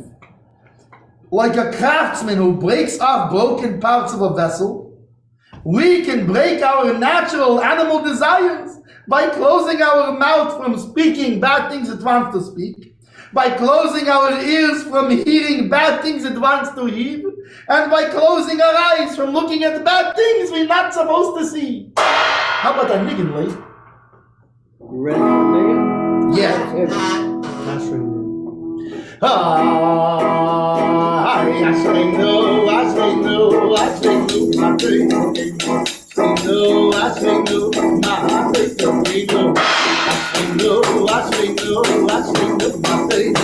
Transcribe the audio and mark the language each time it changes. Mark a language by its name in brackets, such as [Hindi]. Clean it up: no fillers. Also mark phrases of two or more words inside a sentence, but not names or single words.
[English] Like a craftsman who breaks off broken parts of a vessel, we can break our natural animal desires by closing our mouth from speaking bad things it wants to speak, by closing our ears from hearing bad things it wants to hear, and by closing our eyes from looking at bad things we're not supposed to see. How about that niggin, Lee? You ready for a nigga? Yeah. I say no, I say no, I say no, my baby. Say no, I say no, my baby. Say no, I say no, I say no, I say no, my baby.